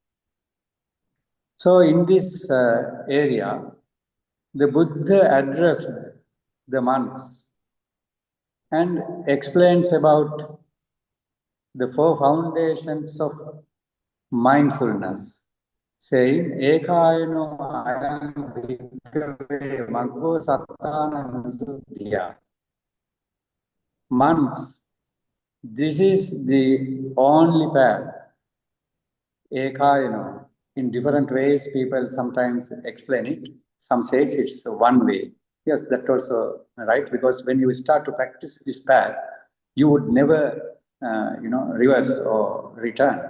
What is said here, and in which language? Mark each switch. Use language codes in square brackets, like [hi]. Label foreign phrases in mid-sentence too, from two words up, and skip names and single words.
[en] So in this area, the Buddha addressed the monks and explains about the four foundations of mindfulness, saying, [pi] Ekayano ayam bhikkhave maggo sattana visuddhya. [en] Monks, this is the only path. Ekayano. In different ways, people sometimes explain it. Some says it's one way. Yes, that's also right, because when you start to practice this path, you would never, reverse or return.